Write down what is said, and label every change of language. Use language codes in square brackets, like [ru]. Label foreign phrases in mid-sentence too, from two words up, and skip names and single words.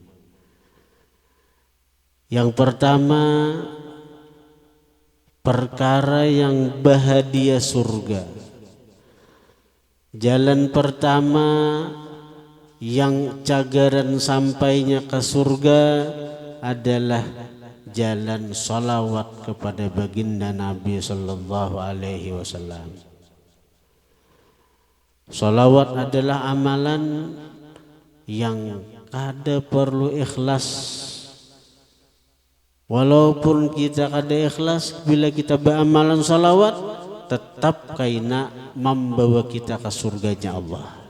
[bjn] Yang pertama, perkara yang bahagia surga. Jalan pertama yang cagaran sampainya ke surga adalah jalan salawat kepada baginda Nabi [ar] صلى الله عليه وسلم. [bjn] Salawat adalah amalan yang kada perlu ikhlas. Walaupun kita kada ikhlas, bila kita beramalan salawat, tetap kaina membawa kita ke surganya Allah.